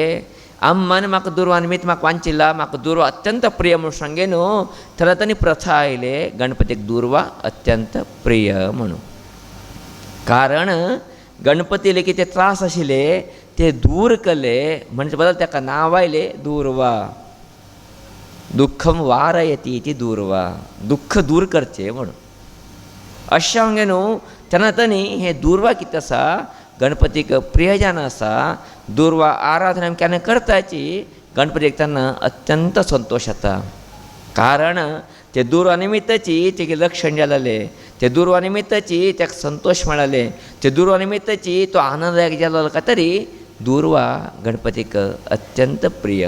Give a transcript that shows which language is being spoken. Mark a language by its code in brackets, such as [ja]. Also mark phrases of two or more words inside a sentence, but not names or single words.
[kok] अम्मान म्हाका दुर्वा निमित्त म्हाका वांचिल्ला, म्हाका दुर्वा अत्यंत प्रिय म्हणून सांगे न्हू. तेन्ना तांणी प्रथा आयले गणपतीक दुर्वा अत्यंत प्रिय म्हणून. कारण गणपतीले कितें त्रास आशिल्ले ते दूर केले म्हणजे बदल ताका नांव आयले दुर्वा. [sa] दुःखम वारयती इति दुर्वा. [kok] दुःख दूर करचें म्हणून. अशें हांगे न्हू. तेन्ना तांणी हे दुर्वा कितें आसा गणपतीक प्रियजन आसा. दुर्वा आराधना आमी केन्ना करताची गणपतीक तेन्ना अत्यंत संतोश जाता. कारण ते दुर्वा निमित्ताची तेगे लक्षण जालेले, ते दुर्वा निमित्ताची ताका संतोष मेळ्ळाले, ते दुर्वा निमित्ताची तो आनंददायक जालो काय तरी दुर्वा गणपतीक अत्यंत प्रिय.